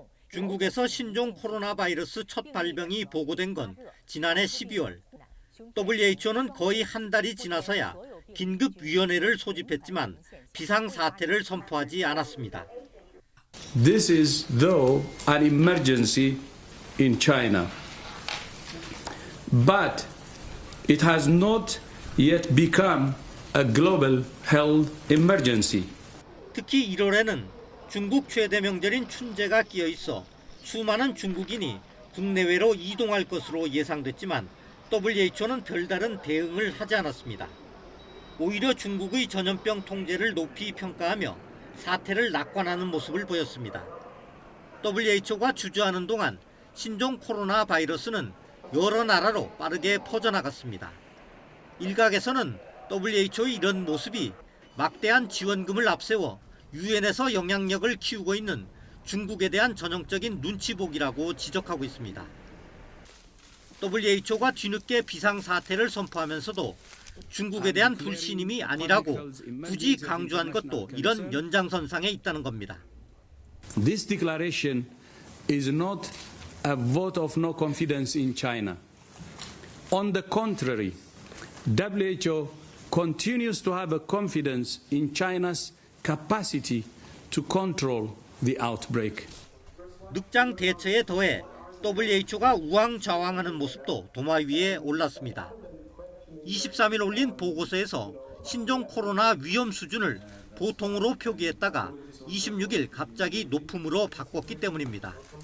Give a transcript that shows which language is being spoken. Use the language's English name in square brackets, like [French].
[Korean] 중국에서 신종 코로나 바이러스 첫 발병이 보고된 건 지난해 12월. WHO는 거의 한 달이 지나서야 긴급위원회를 소집했지만 비상사태를 선포하지 않았습니다. [English] This is though an emergency in China. But it has not yet become a global health emergency. [Korean] 특히 1월에는 중국 최대 명절인 춘제가 끼어 있어 수많은 중국인이 국내외로 이동할 것으로 예상됐지만 WHO는 별다른 대응을 하지 않았습니다. 오히려 중국의 전염병 통제를 높이 평가하며 사태를 낙관하는 모습을 보였습니다. WHO가 주저하는 동안 신종 코로나 바이러스는 여러 나라로 빠르게 퍼져나갔습니다. 일각에서는 WHO의 이런 모습이 막대한 지원금을 앞세워 유엔에서 영향력을 키우고 있는 중국에 대한 전형적인 눈치보기라고 지적하고 있습니다. WHO가 뒤늦게 비상사태를 선포하면서도 중국에 대한 불신임이 아니라고 굳이 강조한 것도 이런 연장선상에 있다는 겁니다. [English] This declaration is not a vote of no confidence in China. On the contrary, WHO continues to have a confidence in China's capacity to control the outbreak. [Korean] 늑장 대처에 더해 WHO가 우왕좌왕하는 모습도 도마 위에 올랐습니다. 23일 올린 보고서에서 신종 코로나 위험 수준을 보통으로 표기했다가 26일 갑자기 높음으로 바꿨기 때문입니다.